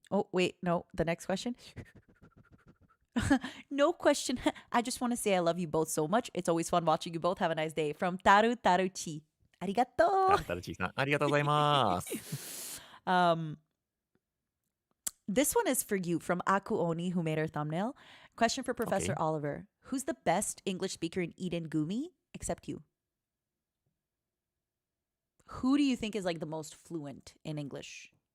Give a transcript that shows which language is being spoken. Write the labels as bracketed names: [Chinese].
[English] Oh wait, no, the next question. No question. I just want to say I love you both so much. It's always fun watching you both. Have a nice day. From Taru Taruchi. [Japanese] Arigato. タルチーさん、ありがとうございます。 [English] Um, this one is for you from Aku Oni, who made our thumbnail. Question for Professor Okay. Oliver. Who's the best English speaker in Eden Gumi except you? Who do you think is like the most fluent in English?